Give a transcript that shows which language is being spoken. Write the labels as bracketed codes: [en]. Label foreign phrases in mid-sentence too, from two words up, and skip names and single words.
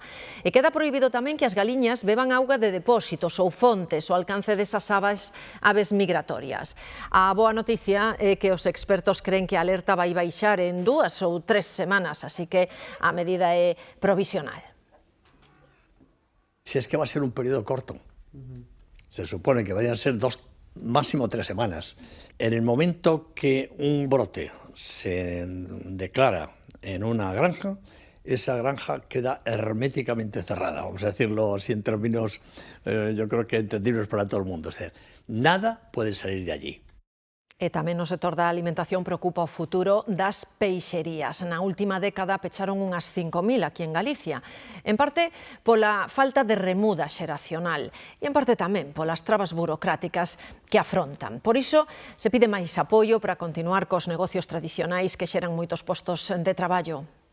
[gl] E queda prohibido tamén que as galiñas beban auga de depósitos ou fontes ao alcance desas aves migratorias. A boa noticia é que os expertos creen que a alerta vai baixar en 2 ou 3 semanas, así que a medida é provisional. [es] Si es que va a ser un periodo corto. Se supone que vayan a ser 2, máximo 3 semanas. En el momento que un brote se declara en una granja, esa granja queda herméticamente cerrada. Vamos a decirlo así en términos, yo creo que entendibles para todo el mundo. Es decir, nada puede salir de allí. [gl] E tamén no sector da alimentación preocupa o futuro das peixerías. Na última década pecharon unhas 5.000 aquí en Galicia, en parte pola falta de remuda xeracional e en parte tamén polas trabas burocráticas que afrontan. Por iso se pide máis apoio para continuar cos negocios tradicionais que xeran moitos postos de traballo.